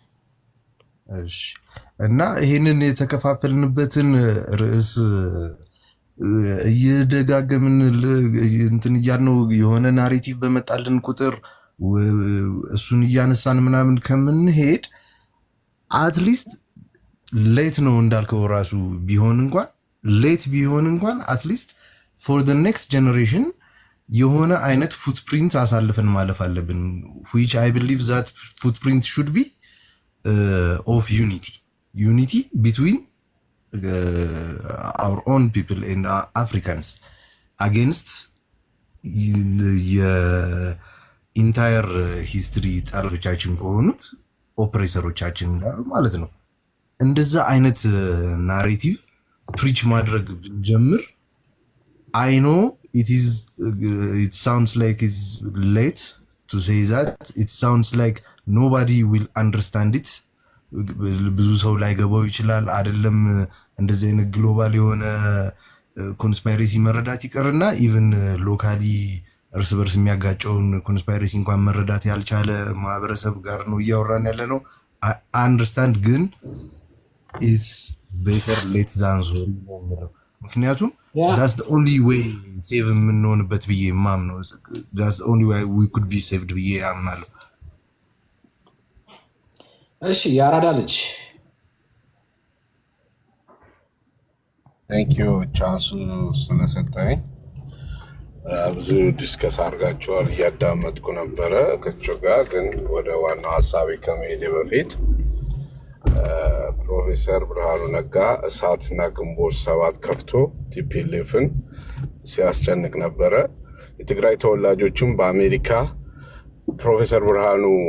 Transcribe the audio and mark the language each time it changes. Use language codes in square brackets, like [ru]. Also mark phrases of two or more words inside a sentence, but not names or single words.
[am] እሺ እና ይሄንን የተከፋፈልንበትን ርዕስ እየደጋገምን እንትን እያልነው የሆነ ናሬቲቭ በመጣልን ቁጥር እሱን እያነሳን ምናምን ከምንሄድ [en] at least late [am] ነው እንዳልከው ራሱ ቢሆን እንኳን ሌት ቢሆን እንኳን [en] at least for the next generation [am] የሆነ አይነት ፉትፕሪንት አሳልፈን ማለፍ አለብን። [en] which I believe that footprint should be of unity between our own people and Africans against የ entire history [am] ጠላቶቻችን ከሆኑት ኦፕሬሰሮቻችን ጋር ማለት ነው። እንደዛ አይነት [en] narrative preach [am] ማድረግ ብንጀምር [en] I know it sounds like it's late to say that. It sounds like nobody will understand it. [am] ብዙ ሰው ላይ ገባው ይችላል አይደለም። እንደዚህ አይነት ግሎባል የሆነ ኮንስፓይሬሲ መረዳት ይቀርና [en] even locally [am] እርስ በርስ የሚያጋጨውን ኮንስፓይሬሲ እንኳን መረዳት ያልቻለ ማህበረሰብ ጋር ነው እያወራን ያለ ነው። [en] I understand [am] ግን [en] it's better late than sorry [am] ነው። ምክንያቱም [en] that's the only way save [am] የምንሆንበት ብዬ ማምነው። [en] that's the only way we could be saved [am] ብዬ አምናለሁ። እሺ ያራዳ ልጅ [en] thank you [am] ቻንሱ ስለሰጠኝ። ብዙ ዲስከስ አድርጋችኋል፣ እያዳመጥኩ ነበረ ከቸው ጋር። ግን ወደ ዋናው ሀሳቤ ከመሄዴ በፊት ፕሮፌሰር ብርሃኑ ነጋ እሳትና ግንቦት 7 ከፍቶ ቲፒኤልኤፍን ሲያስጨንቅ ነበረ። የትግራይ ተወላጆችም በአሜሪካ ፕሮፌሰር ብርሃኑ